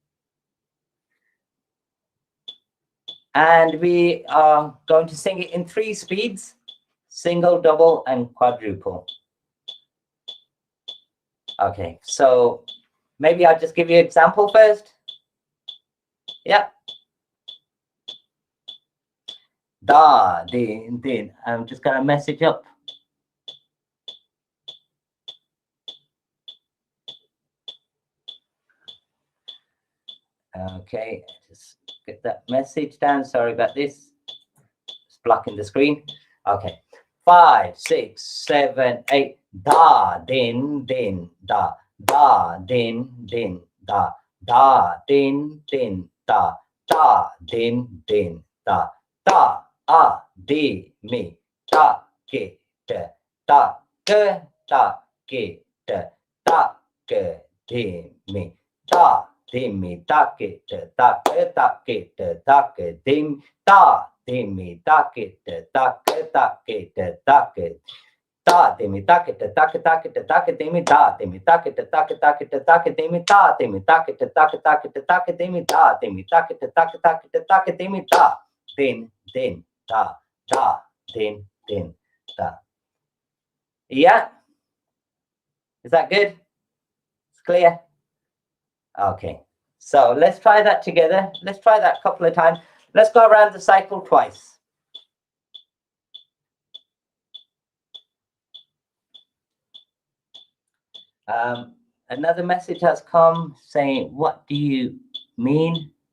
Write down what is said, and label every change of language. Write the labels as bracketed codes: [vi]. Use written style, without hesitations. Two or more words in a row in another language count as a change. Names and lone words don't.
[en] And we are going to sing it in 3 speeds: single, double, and quadruple. Okay, so maybe I'll just give you an example first. Yeah. Da, din, din. I'm just going to message up. Okay, just get that message down. Sorry about this. It's blocking the screen. Okay. 5, 6, 7, 8. Da, din, din, da. Da, din, din, da. Da, din, din, da. Da, din, din, da. Da, a, di, mi. Da, ki, de. Da, ke, da, ki, de. Da, ke, di, mi. Da, dimmi takit takit takit takit dim ta dimmi takit takit takit takit ta dimmi takit takit takit takit dimmi ta dimmi takit takit takit takit dimmi ta dimmi takit takit takit takit dimmi ta dimmi takit takit takit takit dimmi ta din din ta da din din ta. Yeah, is that good? It's clear. Okay, so let's try that together. Let's try that a couple of times. Let's go around the cycle twice. Another message has come saying, what do you mean?